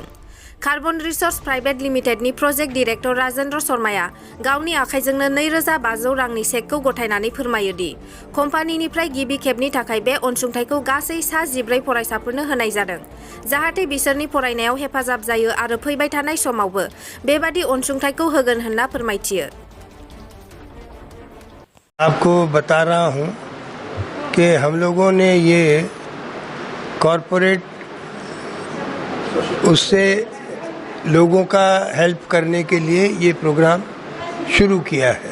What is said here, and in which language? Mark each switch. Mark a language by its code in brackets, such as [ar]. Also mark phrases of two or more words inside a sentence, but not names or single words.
[brx] कार्बन रिसोर्स प्राइवेट लिमिटेडनि प्रोजेक्ट डाइरेक्टर राजेन्द्र शर्माया गावनि आखाइजोंनो 2500 रांनि चेकखौ गथायनानै फोरमायो दि कम्पानिनिफ्राय गिबि खेबनि थाखाय बे अनसुंथाइखौ गासै सा 14 फरायसाफोरनो होनाय जादों, जाहाथे बिसोरनि फरायनायाव हेफाजाब जायो आरो फैबाय थानाय समावबो बेबादि अनसुंथाइखौ होगोन होनना फोरमायथियो। [hi] आपको बता रहा हूं कि हम लोगों ने ये कॉरपोरेट उससे लोगों का हेल्प करने के लिए ये प्रोग्राम शुरू किया है।